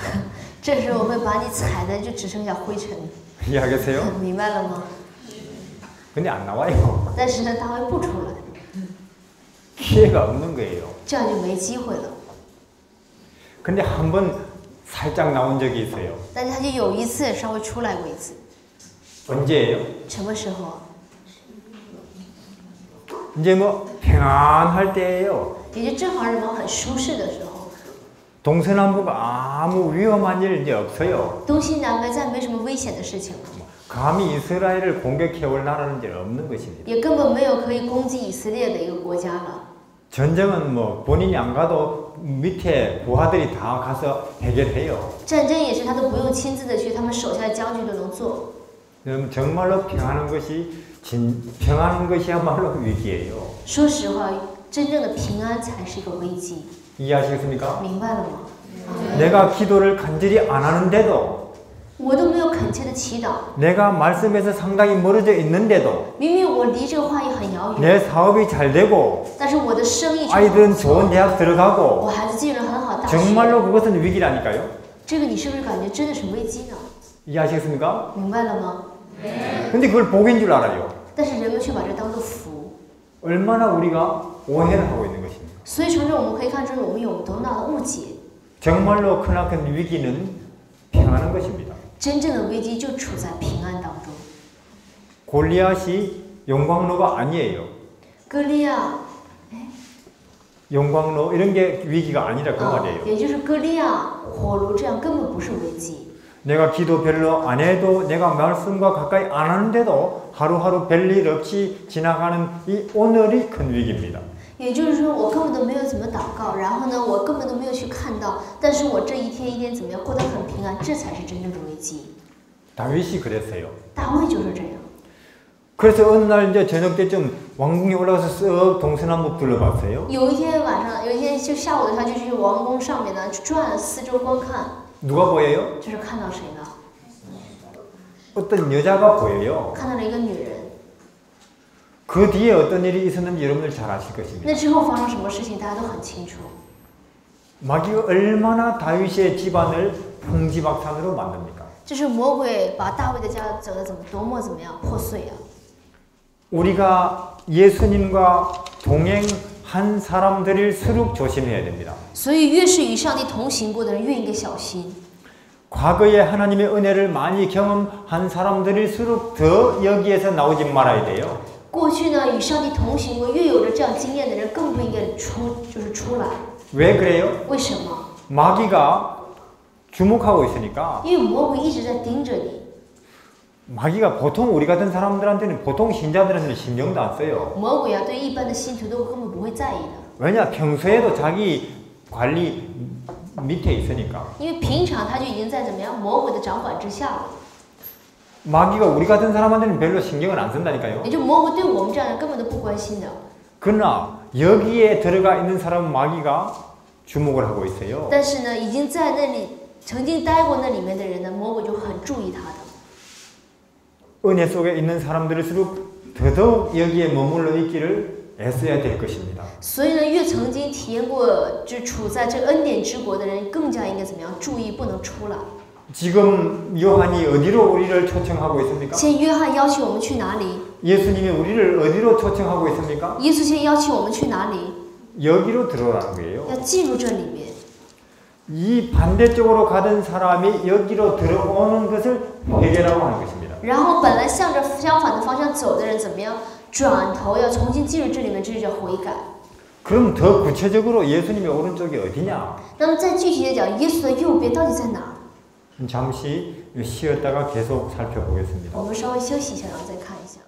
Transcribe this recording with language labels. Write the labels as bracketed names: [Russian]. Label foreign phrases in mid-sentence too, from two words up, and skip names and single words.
[Chinese] 这时候我会把你踩的就只剩下灰尘。 [Korean] 이해하겠어요? [Chinese] 明白了吗？ [Korean] 근데 안 나와요. [Chinese] 但是呢，大卫不出来， [Korean] 기회가 없는 거예요. [Chinese] 这样就没机会了。 [Korean] 근데 한번 살짝 나온 적이 있어요. [Chinese] 但是他就有一次稍微出来过一次。 [Korean] 언제예요? [Chinese] 什么时候啊？ [Korean] 이제 뭐 평안할 때예요. [Chinese] 也就正好人们很舒适的时候， [Korean] 동서남북 아무 위험한 일 이제 없어요. [Chinese] 东西南北再没什么危险的事情了， [Korean] 감히 이스라엘을 공격해올 나라는 이제 없는 것입니다. [Chinese] 也根本没有可以攻击以色列的一个国家了。 [Korean] 전쟁은 뭐 본인이 안 가도 밑에 부하들이 다 가서 해결해요. [Chinese] 战争也是他都不用亲自的去，他们手下的将军都能做。 [Korean] 여러분 정말로 평안한 것이야말로 위기예요. [Chinese] 说实话，真正的平安才是一个危机， [Korean] 이해하시겠습니까? [Chinese] 明白了吗？ [Korean] 내가 기도를 간절히 안 하는데도 [Chinese] 我都没有恳切的祈祷， [Korean] 내가 말씀에서 상당히 멀어져 있는데도 [Chinese] 明明我离这个话语很遥远， [Korean] 내 사업이 잘 되고 [Chinese] 但是我的生意却 [Korean] 아이들은 [Chinese] 不错 [Korean] 좋은 대학 [Chinese] 我 [Korean] 들어가고 [Chinese] 孩子进入了很好大学， [Korean] 정말로 그것은 위기라니까요. [Chinese] 这个你是不是感觉真的是危机呢？ [Korean] 이해하시겠습니까? [Chinese] 明白了吗？ [Korean] 근데 그걸 복인 줄 알아요. [Chinese] 但是人们却把这当作福， [Korean] 얼마나 우리가 오해를 하고 있는 것입니다. [Chinese] 所以从这我们可以看出我们有多大的误解。 [Korean] 정말로 크나큰 위기는 평안한 것입니다. [Chinese] 真正的危机就处在平安当中。 [Korean] 골리앗이 용광로가 아니에요. [Chinese] 歌利亚， [Korean] 용광로 이런 게 위기가 아니라 그 말이에요. [Chinese] 也就是歌利亚火炉，这样根本不是危机。 [Korean] 내가 기도 별로 안 해도 내가 말씀과 가까이 안 하는데도 하루하루 별일 없이 지나가는 이 오늘이 큰 위기입니다. [Chinese] 也就是说，我根本都没有怎么祷告，然后呢，我根本都没有去看到，但是我这一天一天怎么样过得很平安，这才是真正的危机。 [Korean] 다윗이 그랬어요. [Chinese] 大卫就是这样。 [Korean] 그래서 어느 날 이제 저녁 때쯤 왕궁에 올라가서 쓱 동서남북 둘러봤어요. [Chinese] 有一天晚上，有一天就下午的时候，就去王宫上面呢转，四周观看。 [Korean] 누가 보여요? [Chinese] 就是看到谁呢？ [Korean] 어떤 여자가 보여요. [Chinese] 看到了一个女人。 [Korean] 그 뒤에 어떤 일이 있었는지 여러분들 잘 아실 것입니다. [Chinese] 那之后发生什么事情，大家都很清楚。 [Korean] 마귀가 얼마나 다윗의 집안을 풍지박산으로 만듭니까? [Chinese] 就是魔鬼把大卫的家整得多么怎么样破碎啊！ [Korean] 우리가 예수님과 동행한 사람들일수록 조심해야 됩니다. [Chinese] 所以越是与上帝同行过的人，越应该小心。 [Korean] 과거에 하나님의 은혜를 많이 경험한 사람들일수록 더 여기에서 나오지 말아야 돼요. [Chinese] 过去呢，与上帝同行过，越有着这样经验的人，更不应该出来。 [Korean] 왜 그래요? [Chinese] 为什么？ [Korean] 마귀가 주목하고 있으니까. [Chinese] 因为魔鬼一直在盯着你。 [Korean] 마귀가 보통 우리 같은 사람들한테는 보통 신자들한테는 신경도 안 써요. [Chinese] 魔鬼啊，对一般的信徒都根本不会在意的。 [Korean] 왜냐? 평소에도 자기 관리 밑에 있으니까. [Chinese] 因为平常他就已经在怎么样魔鬼的掌管之下了。 [Korean] 마귀가 우리 같은 사람한테는 별로 신경을 안 쓴다니까요. [Chinese] 也就魔鬼对我们这样人根本都不关心的。 [Korean] 그러나 여기에 들어가 있는 사람은 마귀가 주목을 하고 있어요. [Chinese] 但是呢，已经在那里曾经待过那里面的人呢，魔鬼就很注意他的。 [Korean] 은혜 속에 있는 사람들일수록 더더욱 여기에 머물러 있기를 애써야 될 것입니다. [Chinese] 所以呢，越曾经体验过就处在这恩典之国的人，更加应该怎么样？注意不能出来。 [Korean] 지금 요한이 어디로 우리를 초청하고 있습니까? [Chinese] 现在约翰邀请我们去哪里？ [Korean] 예수님이 우리를 어디로 초청하고 있습니까? [Chinese] 耶稣现在邀请我们去哪里？ [Korean] 여기로 들어가는 거예요. [Chinese] 要进入这里面。 [Korean] 이 반대쪽으로 가던 사람이 여기로 들어오는 것을 회개라고 하는 것입니다. [Chinese] 然后本来向着相反的方向走的人怎么样？转头要重新进入这里面，这就叫悔改。 [Korean] 그럼 더 구체적으로 예수님의 오른쪽이 어디냐? [Chinese] 那么再具体的讲，耶稣的右边到底在哪？ [Korean] 잠시 쉬었다가 계속 살펴보겠습니다. [Chinese] 我们稍微休息一下，然后再看一下。